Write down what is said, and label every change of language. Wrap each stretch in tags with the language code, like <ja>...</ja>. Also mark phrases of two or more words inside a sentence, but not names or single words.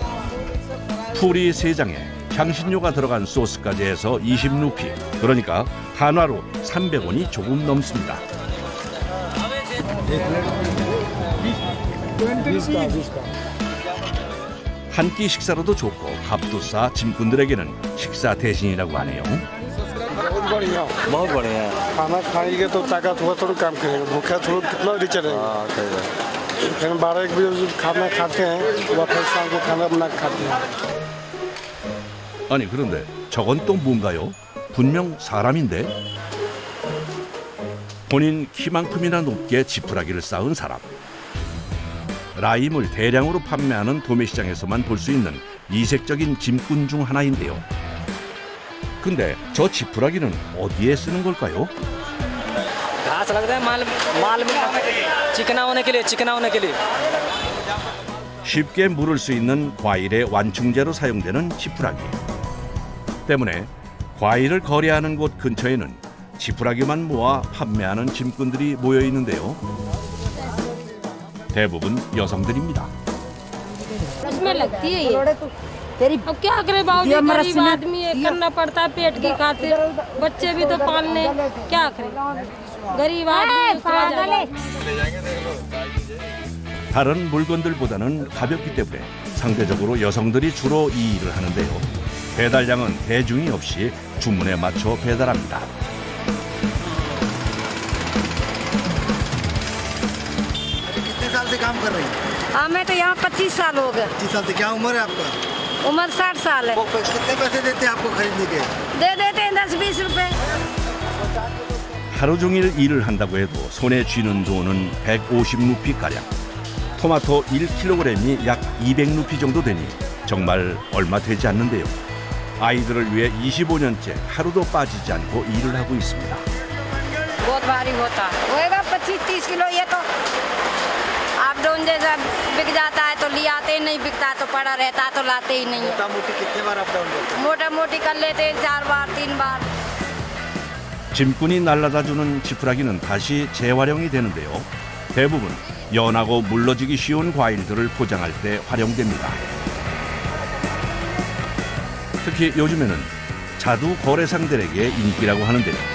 <ko>풀이 3장에 향신료가 들어간 소스까지 해서 20루피, 그러니까 한화로 300원이 조금 넘습니다. 한 끼 식사로도 좋고 값도 싸 짐꾼들에게는 식사 대신이라고 하네요.</ko> <hi>खाना खाएंगे तो ताकत हुआ थोड़ा काम करेगा भूखा थोड़ा कितना चलेगा. फिर 12-1 बजे खाना खाते हैं वह फिर शाम को खाना बना के खाते हैं।</hi> <ko>아니 그런데 저건 또 뭔가요? 분명 사람인데? 본인 키만큼이나 높게 지푸라기를 쌓은 사람. 라임을 대량으로 판매하는 도매시장에서만 볼 수 있는 이색적인 짐꾼 중 하나인데요. 근데 저 지푸라기는 어디에 쓰는 걸까요?</ko> <hi>घास लगता है माल में चिकना होने के लिए</hi> <ko>쉽게 물을 수 있는 과일의 완충제로 사용되는 지푸라기. 때문에 과일을 거래하는 곳 근처에는 지푸라기만 모아 판매하는 짐꾼들이 모여 있는데요. 대부분 여성들입니다.</ko> <hi>उसमें लगती है ये अब क्या करे बाबूजी गरीब आदमी है करना पड़ता है पेट की खातिर बच्चे भी तो पालने क्या करे गरीब आदमी खा जाए</hi> <ko>다른 물건들보다는 가볍기 때문에 상대적으로 여성들이 주로 이 일을 하는데요. 배달량은 대중이 없이 주문에 맞춰 배달합니다.</ko> <hi>कितने साल से काम कर रही हैं? हमें तो यहाँ 25 साल हो गए 25 साल से क्या उम्र है आपका? उम्र 60 साल है कितने पैसे देते हैं आपको खरीदने के? दे देते हैं 10-20 रुपए</hi> <ko>하루 종일 일을 한다고 해도 손에 쥐는 돈은 150루피가량. 토마토 1kg이 약 200루피 정도 되니 정말 얼마 되지 않는데요. 아이들을 위해 25년째 하루도 빠지지 않고 일을 하고 있습니다.</ko> <hi>बहुत भारी होता है होएगा 25-30 किलो ये तो आप डोन जैसा बिक जाता है तो ले आते ही नहीं बिकता तो पड़ा रहता है तो लाते ही नहीं है मोटा मोटी कितने बार अप डाउन करते मोटा मोटी कर लेते हैं 4 बार 3 बार</hi> <ko>짐꾼이 날라다주는 지푸라기는 다시 재활용이 되는데요. 대부분 연하고 물러지기 쉬운 과일들을 포장할 때 활용됩니다. 특히 요즘에는 자두 거래상들에게 인기라고 하는데요.</ko>